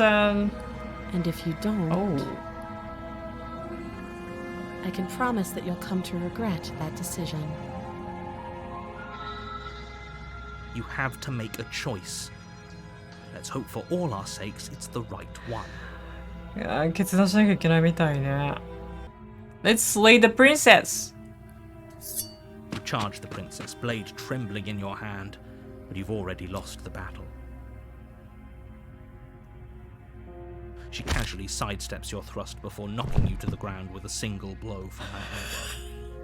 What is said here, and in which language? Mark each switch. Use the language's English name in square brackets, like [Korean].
[English] And if you don't, I can promise that you'll come to regret that decision. You have to make a choice. Let's hope for all our sakes it's the right one. [Japanese] いやー決断しなきゃいけないみたいね。 [English] Let's slay the princess! You charge the princess, blade trembling in your hand, but you've already lost the battle. She casually sidesteps your thrust before knocking you to the ground with a single blow from her elbow.